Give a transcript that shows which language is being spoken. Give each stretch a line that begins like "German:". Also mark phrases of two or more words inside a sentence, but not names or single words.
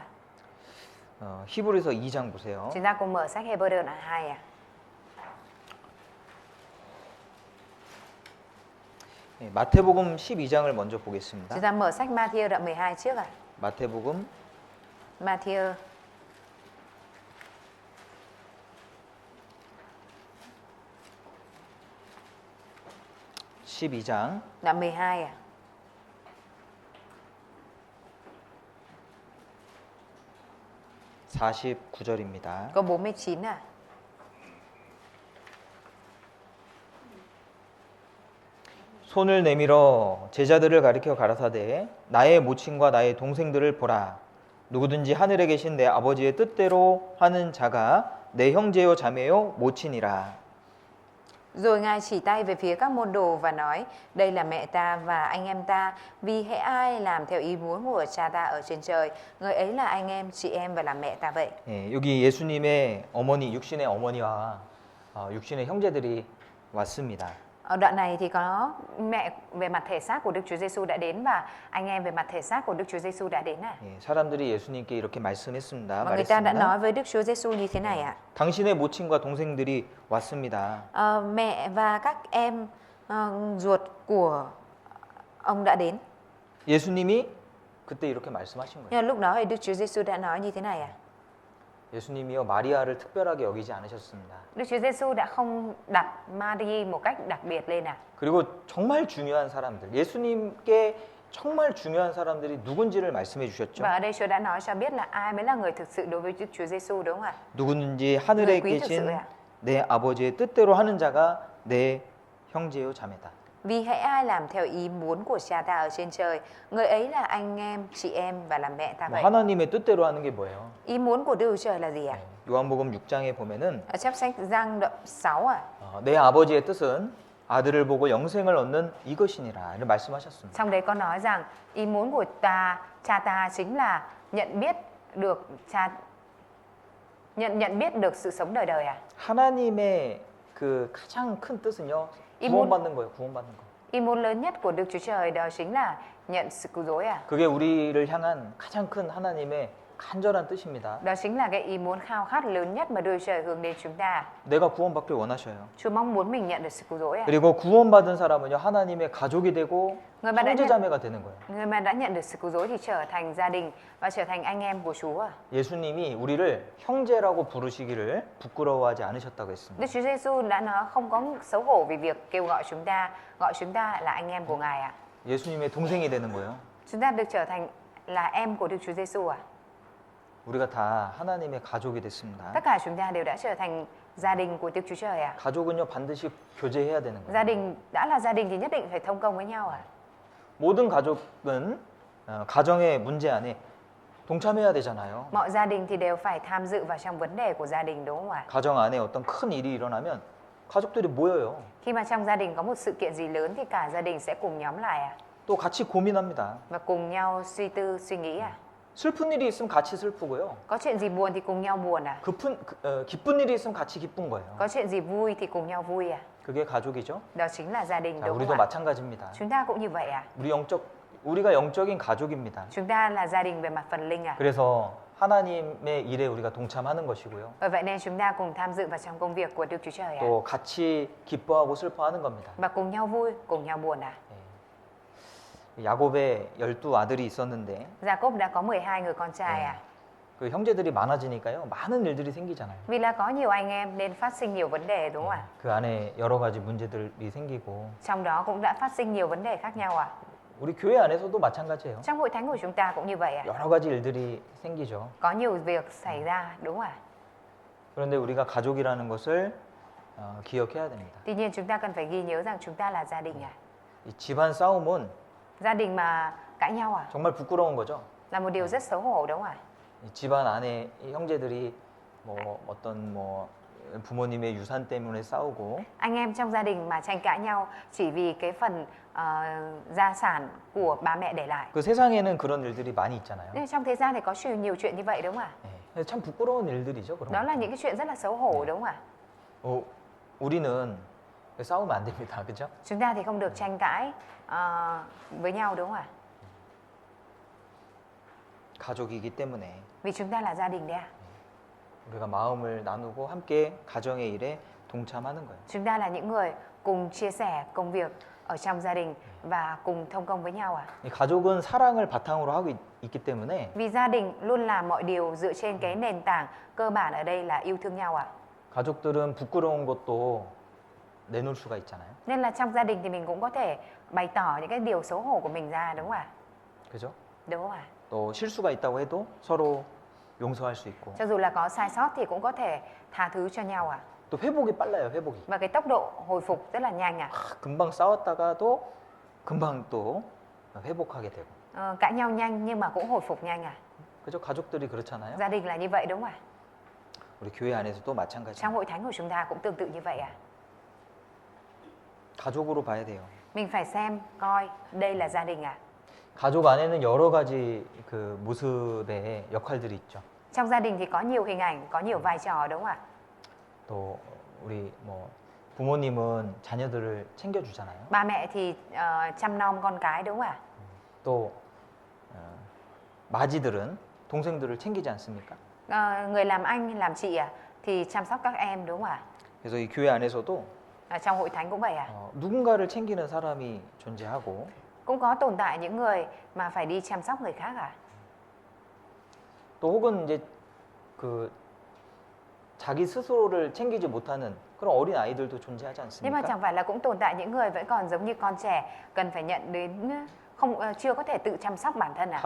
Korean: 히브리서 2장 보세요.
Vietnamese: Chúng ta cùng mở sách Hebrew 2 à?
Korean: 네, 마태복음 12장을 먼저 보겠습니다.
Vietnamese: Chúng ta mở sách Matthew đoạn 12 trước à?
Korean: 마태복음
Vietnamese: Matthew
Korean: 12장
Vietnamese: đoạn 12 à?
Korean: 49절입니다.
Vietnamese: Câu 49 à?
Korean: 손을 내밀어 제자들을 가리켜 가라사대 나의 모친과 나의 동생들을 보라. 누구든지 하늘에 계신 내 아버지의 뜻대로 하는 자가 내 형제요 자매요 모친이라.
Vietnamese: Rồi Ngài chỉ tay về phía các môn đồ và nói, đây là mẹ ta và anh em ta, vì hễ ai làm theo ý muốn của cha ta ở trên trời, người ấy là anh em, chị em và là mẹ ta vậy.
Korean: 예, 여기 예수님의 어머니, 육신의 어머니와 육신의 형제들이 왔습니다.
Vietnamese: Ở đoạn này thì có mẹ về mặt thể xác của Đức Chúa Giêsu đã đến và anh em về mặt thể xác của Đức Chúa Giêsu đã đến à?
Korean: 예, 사람들이 예수님께 이렇게 말씀했습니다.
Vietnamese: Và người ta đã
Korean: 말했습니다.
Vietnamese: nói với Đức Chúa Giêsu như thế này ạ.
Korean: 당신의 모친과 동생들이 왔습니다.
Vietnamese: Mẹ và các em ruột của ông đã đến.
Korean: 예수님이 그때 이렇게 말씀하신 거예요.
Vietnamese: Nhưng lúc đó thì Đức Chúa Giêsu đã nói như thế này à?
Korean: 예수님이요 마리아를 특별하게 여기지 않으셨습니다.
Vietnamese: Đức Chúa Giêsu đã không đặt Mary một cách đặc biệt lên à?
Korean: 그리고 정말 중요한 사람들, 예수님께 정말 중요한 사람들이 누군지를 말씀해 주셨죠.
Vietnamese: Và ở đây Chúa đã nói cho biết là ai mới là người thực sự đối với Đức Chúa Giêsu đúng không ạ?
Korean: 누구든지 하늘에 그
Vietnamese: quý thực sự
Korean: 계신
Vietnamese: ạ.
Korean: 내 아버지의 뜻대로 하는 자가 내 형제요 자매다.
Vietnamese: Vì hãy ai làm theo ý muốn của cha ta ở trên trời, người ấy là anh em, chị em và là mẹ ta
Korean: 뭐
Vietnamese: vậy.
Korean: 하나님의 뜻대로 하는 게 뭐예요?
Vietnamese: Ý muốn của Đức Chúa Trời là gì ạ?
Korean: 요한복음 6장에 보면은
Vietnamese: Ở trong sách Giăng đoạn 6 à?
Korean: 내 아버지의 뜻은 아들을 보고 영생을 얻는 이것이니라 이런 말씀하셨습니다.
Vietnamese: Trong đấy có nói rằng ý muốn của cha ta chính là nhận biết được nhận biết được sự sống đời đời à?
Korean: 하나님의 그 가장 큰 뜻은요 구원받는 거예요. 구원받는 거.
Vietnamese: Ý muốn lớn nhất của Đức Chúa Trời đó chính là nhận sự cứu rỗi à?
Korean: 그게 우리를 향한 가장 큰 하나님의 간절한 뜻입니다.
Vietnamese: Đó chính là cái ý muốn khao khát lớn nhất mà Đức Chúa Trời hướng đến chúng ta.
Korean: 내가 구원받길 원하셔요.
Vietnamese: Chúa mong muốn mình nhận được sự cứu rỗi à?
Korean: 그리고 구원받은 사람은요 하나님의 가족이 되고
Vietnamese: người mà đã
Korean: 형제자매가 되는 거예요.
Vietnamese: người mà đã nhận được sự cứu rỗi thì trở thành gia đình và trở thành anh em của Chúa à?
Korean: 예수님이 우리를 형제라고 부르시기를 부끄러워하지 않으셨다고 했습니다.
Vietnamese: Đức Chúa Giêsu đã nói không có xấu hổ vì việc kêu gọi chúng ta là anh em của Ngài à?
Korean: 예수님의 동생이 되는 거예요.
Vietnamese: Chúng ta được trở thành là em của Đức Chúa Giêsu à?
Korean: 우리가 다 하나님의 가족이 됐습니다.
Vietnamese: Tất cả chúng ta đều đã trở thành gia đình của Đức Chúa Trời à?
Korean: 가족은요 반드시 교제해야 되는
Vietnamese: Gia
Korean: 거예요.
Vietnamese: đình đã là gia đình thì nhất định phải thông công với nhau à?
Korean: 모든 가족은 가정의 문제 안에 동참해야 되잖아요.
Vietnamese: Mọi gia đình thì đều phải tham dự vào trong vấn đề của gia đình đúng không ạ?
Korean: 가정 안에 어떤 큰 일이 일어나면 가족들이 모여요.
Vietnamese: Khi mà trong gia đình có một sự kiện gì lớn thì cả gia đình sẽ cùng nhóm lại à?
Korean: 또 같이 고민합니다.
Vietnamese: Và cùng nhau suy tư, suy nghĩ à?
Korean: 슬픈 일이 있으면 같이 슬프고요.
Vietnamese: Có chuyện gì buồn thì cùng nhau buồn à?
Korean: 기쁜 일이 있으면 같이 기쁜 거예요.
Vietnamese: Có chuyện gì vui thì cùng nhau vui à?
Korean: 그게 가족이죠.
Vietnamese: Đó chính là gia đình
Korean: 자,
Vietnamese: đúng
Korean: 우리도
Vietnamese: không ạ?
Korean: 마찬가지입니다.
Vietnamese: Chúng ta cũng như vậy à?
Korean: 우리가 영적인 가족입니다.
Vietnamese: Chúng ta là gia đình về mặt phần linh à?
Korean: 그래서 하나님의 일에 우리가 동참하는 것이고요.
Vietnamese: Bởi vậy nên chúng ta cùng tham dự vào trong công việc của Đức Chúa Trời à?
Korean: 또 같이 기뻐하고 슬퍼하는 겁니다.
Vietnamese: Và cùng nhau vui, cùng nhau buồn à?
Korean: 야곱의 12아들이 있었는데
Vietnamese: Jacob đã có 12 người con trai à?
Korean: 그 형제들이 많아지니까요. 많은 일들이 생기잖아요.
Vietnamese: Vì là có nhiều anh em nên phát sinh nhiều vấn đề đúng không ạ?
Korean: 그 안에 여러 가지 문제들이 생기고
Vietnamese: Trong đó cũng đã phát sinh nhiều vấn đề khác nhau à?
Korean: 우리 교회 안에서도 마찬가지예요.
Vietnamese: Trong hội thánh của chúng ta cũng như vậy ạ.
Korean: 여러 가지 일들이 생기죠.
Vietnamese: Có nhiều việc xảy ra đúng không ạ?
Korean: 그런데 우리가 가족이라는 것을 기억해야 됩니다.
Vietnamese: Tuy nhiên chúng ta cần phải ghi nhớ rằng chúng ta là gia đình ạ.
Korean: 이 집안 싸움은
Vietnamese: Gia đình mà cãi nhau à
Korean: 정말 부끄러운 거죠.
Vietnamese: là một điều rất xấu hổ đúng không ạ?
Korean: 이 집안 안에 이 형제들이 뭐 어떤 뭐 부모님의 유산 때문에 싸우고
Vietnamese: Anh em trong gia đình mà tranh cãi nhau chỉ vì cái phần gia sản của ba mẹ để lại.
Korean: 그 세상에는 그런 일들이 많이 있잖아요.
Vietnamese: Nên trong thế gian thì có nhiều chuyện như vậy đúng không ạ?
Korean: 네. 참 부끄러운 일들이죠. 그런
Vietnamese: Đó
Korean: 거.
Vietnamese: là những cái chuyện rất là xấu hổ đúng không ạ?
Korean: 우리는 싸우면 안 됩니다. 그죠?
Vietnamese: Chúng ta thì không được tranh cãi với nhau đúng không ạ?
Korean: 가족이기 때문에
Vietnamese: Vì chúng ta là gia đình đấy ạ.
Korean: 우리가 마음을 나누고 함께 가정의 일에 동참하는 거예요.
Vietnamese: Chúng ta là những người cùng chia sẻ công việc ở trong gia đình và cùng thông công với nhau ạ.
Korean: 이 가족은 사랑을 바탕으로 하고 있기 때문에
Vietnamese: Vì gia đình luôn làm mọi điều dựa trên cái nền tảng cơ bản ở đây là yêu thương nhau ạ.
Korean: 가족들은 부끄러운 것도 내놓을 수가 있잖아요.
Vietnamese: Nên là trong gia đình thì mình cũng có thể bày tỏ những cái điều xấu hổ của mình ra đúng không ạ?
Korean: 그죠?
Vietnamese: Đúng không ạ?
Korean: 또 실수가 있다고 해도 서로 용서할 수 있고
Vietnamese: Cho dù là có sai sót thì cũng có thể tha thứ cho nhau ạ.
Korean: 또 회복이 빨라요. 회복이.
Vietnamese: Và cái tốc độ hồi phục rất là nhanh ạ.
Korean: 금방 싸웠다가도 금방 또 회복하게 되고.
Vietnamese: Cãi nhau nhanh nhưng mà cũng hồi phục nhanh ạ.
Korean: 그죠? 가족들이 그렇잖아요.
Vietnamese: Gia đình là như vậy đúng không ạ?
Korean: 우리 교회 안에서도 마찬가지예요.
Vietnamese: Trong hội thánh của chúng ta cũng tương tự như vậy ạ.
Korean: 가족으로 봐야 돼요.
Vietnamese: Mình phải xem coi đây là gia đình ạ.
Korean: 가족 안에는 여러 가지 그 모습의 역할들이 있죠.
Vietnamese: Trong gia đình thì có nhiều hình ảnh, có nhiều vai trò đúng không ạ?
Korean: 또 우리 뭐 부모님은 자녀들을 챙겨주잖아요.
Vietnamese: Ba mẹ thì chăm nom con cái đúng không ạ?
Korean: 또 마지들은 동생들을 챙기지 않습니까?
Vietnamese: Người làm anh, làm chị thì chăm sóc các em đúng không ạ?
Korean: 그래서 이 교회 안에서도
Vietnamese: Trong hội thánh cũng vậy ạ.
Korean: 누군가를 챙기는 사람이 존재하고
Vietnamese: Cũng có tồn tại những người mà phải đi chăm sóc người khác à?
Korean: 또 혹은 이제 그 자기 스스로를 챙기지 못하는 그런 어린 아이들도 존재하지
Vietnamese: Nhưng mà
Korean: 않습니까?
Vietnamese: chẳng phải là cũng tồn tại những người vẫn còn giống như con trẻ cần phải nhận đến chưa có thể tự chăm sóc bản thân à?